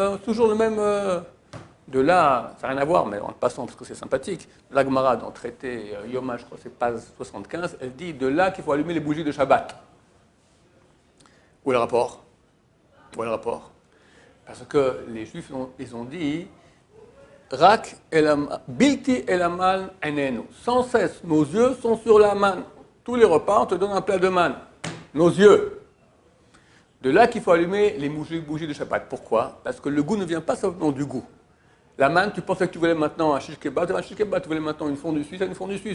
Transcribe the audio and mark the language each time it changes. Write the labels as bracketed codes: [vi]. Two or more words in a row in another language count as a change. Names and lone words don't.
[fr] Mais toujours le même De là, ça n'a rien à voir, mais en passant parce que c'est sympathique, la Gemara dans le traité Yoma, je crois que c'est page 75, elle dit de là qu'il faut allumer les bougies de Shabbat. Où est le rapport? Où est le rapport? Parce que les Juifs, ils ont dit [he] רק בלתי אל המן עינינו. [fr] Sans cesse, nos yeux sont sur la manne. Tous les repas, on te donne un plat de manne. Nos yeux. De là qu'il faut allumer les bougies de Shabbat. Pourquoi? Parce que le goût ne vient pas simplement du goût. La manne, tu pensais que tu voulais maintenant un shish kebab, tu voulais maintenant une fondue suisse, une fondue suisse.